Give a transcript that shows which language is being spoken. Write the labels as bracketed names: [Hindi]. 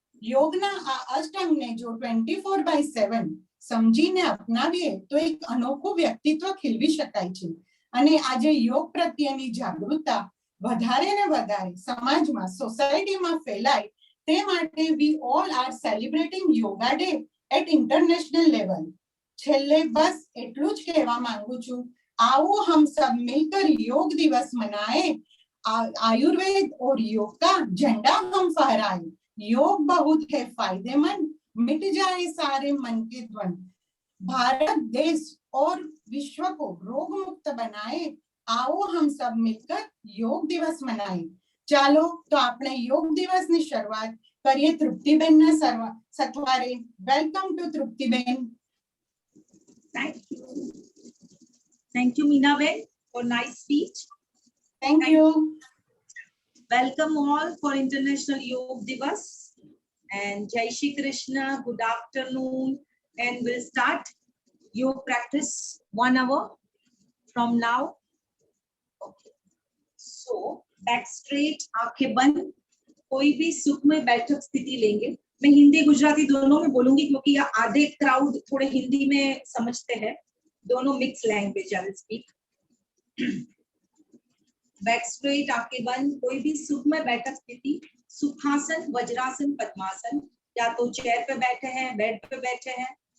[Gujarati] યોગના આ અષ્ટાંગને જો 24/7 સમજીને અપનાવીએ તો એક અનોખું વ્યક્તિત્વ ખીલવી શકાય છે. અને આજે યોગ પ્રત્યેની જાગૃતતા વધારે ને વધારે સમાજમાં, સોસાયટીમાં ફેલાય તે માટે [English] We all are celebrating yoga day at international level. [Gujarati] છેલ્લે બસ એટલું જ કહેવા માંગુ છું, [Hindi] आओ हम सब मिलकर योग दिवस मनाएं, आयुर्वेद और योग का झंडा हम फहराएं. योग बहुत है फायदेमंद, मिट जाए सारे मन के द्वंद. भारत देश और विश्व को रोग मुक्त बनाए. आओ हम सब मिलकर योग दिवस मनाएं. [Gujarati] ચાલો તો આપણે યોગ દિવસની શરૂઆત કરીએ તૃપ્તિબેનના સથવારે. Welcome to Triptiben. [English] Thank you, Meena Ben, for nice speech. Thank you. Welcome all for International Yoga Divas. And Jai Shri Krishna, good afternoon. And we'll start yoga practice 1 hour from now. Okay. So, back straight, [Hindi] आंखें बंद. कोई भी सुखमय बैठक स्थिति लेंगे. मैं हिंदी गुजराती दोनों में बोलूंगी क्योंकि आधे क्राउड थोड़े हिंदी में समझते हैं. दोनों mix language [English] I will speak. [Hindi] Back straight, आंखें बंद. कोई भी सुखमय बैठक स्थिति, सुखासन, वज्रासन, पद्मासन, या तो चेयर पे बैठे हैं, बेड पे बैठे हैं.